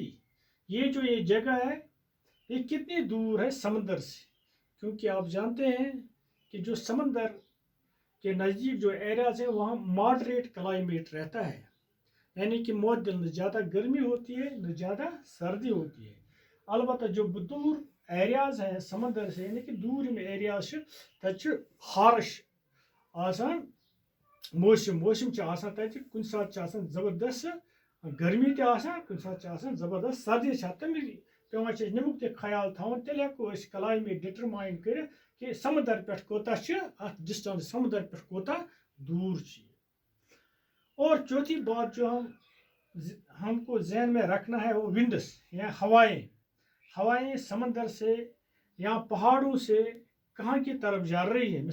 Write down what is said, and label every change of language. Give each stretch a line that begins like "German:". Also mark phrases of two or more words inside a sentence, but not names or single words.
Hindi: ये जो ये जगह है ये कितनी दूर है समंदर से, क्योंकि आप जानते हैं कि जो समंदर के नज़दीक जो एरियाज है वहाँ
English: moderate climate
Hindi: रहता है, यानी कि मौदल, न ज़्यादा गर्मी होती है न ज़्यादा सर्दी होती है। अलबत्ता जो दूर एरियाज हैं समंदर से, यानी कि दूर
Kashmiri: में एरियाज तक हार्श आसान मौसम कुछ साथ ज़बरदस्त गर्मी कुछ साथ ज़बरदस्त सर्दी तमें पेवान नमुक ख्याल थवन, तेल हेको
English: climate determine
Kashmiri: कर कि समुद्र पे कोता डिस्टेंस, समुद्र पे कोता दूर।
Hindi: और चौथी बात जो हमको जहन में रखना है वो विंड्स या हवाएं। हवाएं समंदर से या पहाड़ों से कहाँ की तरफ जा रही है।